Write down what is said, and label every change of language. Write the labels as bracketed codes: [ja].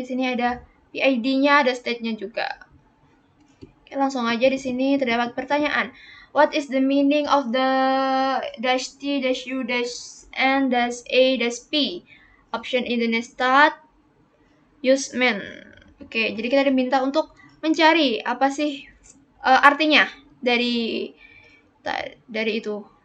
[id] Di sini ada PID-nya, ada state-nya juga. Oke, langsung aja di sini terdapat pertanyaan. [en] What is the meaning of the -t, -u, -n, -a, -p? Option in the netstat, use men. [id] Oke, jadi kita diminta untuk mencari apa sih artinya dari itu.